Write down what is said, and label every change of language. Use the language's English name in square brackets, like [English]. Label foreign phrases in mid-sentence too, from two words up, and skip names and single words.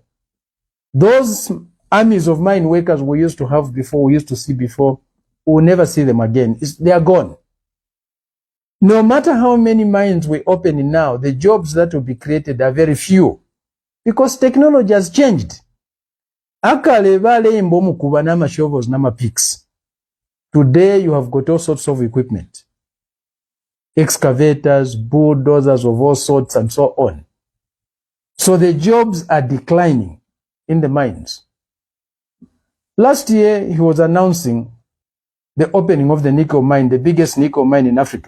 [English] Those armies of mine workers we used to have before, we used to see before, we'll never see them again. They are gone. No matter how many mines we open now, the jobs that will be created are very few because technology has changed. [Bemba] Akale bale mbomu kuba nama shovels nama picks. [English] Today you have got all sorts of equipment. Excavators, bulldozers of all sorts and so on. So the jobs are declining in the mines. Last year he was announcing the opening of the nickel mine, the biggest nickel mine in Africa.